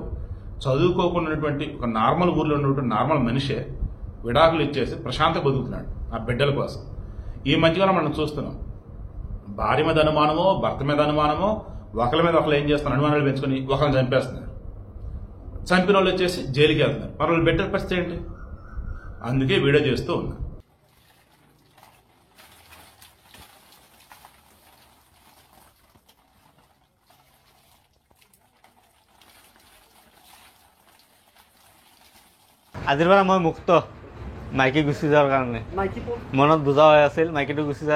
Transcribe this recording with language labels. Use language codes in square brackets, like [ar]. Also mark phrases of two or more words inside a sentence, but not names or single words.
[te] చదువుకోకున్నటువంటి ఒక నార్మల్ ఊర్లో ఉన్నటువంటి నార్మల్ మనిషే విడాకులు ఇచ్చేసి ప్రశాంత బతుకుతున్నాడు ఆ బిడ్డల కోసం. ఈ మధ్యకాలం మనం చూస్తున్నాం, భార్య మీద అనుమానమో భర్త మీద అనుమానమో ఒకరి మీద ఒకరు ఏం చేస్తున్నారు, అనుమానాలు పెంచుకొని ఒకరిని చంపేస్తున్నారు. చంపిన వాళ్ళు వచ్చేసి జైలుకి వెళ్తున్నారు. మరి వాళ్ళు బిడ్డల పరిస్థితి ఏంటి? అందుకే వీడియో చేస్తూ ఉన్నా. [as] আজিৰ পৰা মই মুক্ত মাইকী গুচি যোৱাৰ কাৰণে মনত বুজা হৈ আছিল মাইকীটো গুচি যোৱাৰ